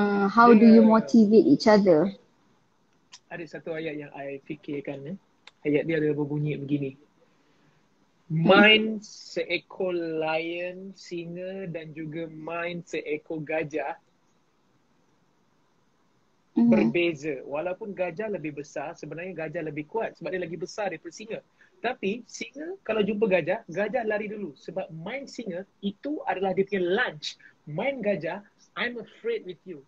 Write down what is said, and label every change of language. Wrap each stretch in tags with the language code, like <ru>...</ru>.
<en>How do you motivate each other?</en> <ms>Ada satu ayat yang I fikirkan. Ayat dia ada berbunyi begini. Mind seekor lion, singa dan juga mind seekor gajah berbeza. Walaupun gajah lebih besar, sebenarnya gajah lebih kuat sebab dia lagi besar daripada singa. Tapi singa kalau jumpa gajah, gajah lari dulu sebab mind singa itu adalah dia punya lunch.</ms> <en>Mind gajah, I'm afraid with you.</en>